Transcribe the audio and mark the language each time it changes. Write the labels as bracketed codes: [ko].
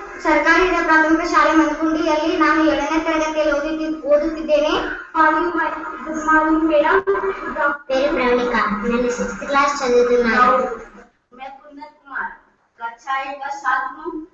[kn] ಸರ್ಕಾರಿ ಹಿರಿಯ ಪ್ರಾಥಮಿಕ ಶಾಲೆ ಮನಗುಂಡಿಯಲ್ಲಿ ನಾನು 7ನೇ ತರಗತಿಯಲ್ಲಿ ಓದುತ್ತಿದ್ದೇನೆ. [en] Good morning madam. [te] పేరు ప్రవళిక. నేను 6th క్లాస్ చదువుతున్నాను. [hi] मैं कुंदन कुमार कक्षा 8 का छात्र हूँ।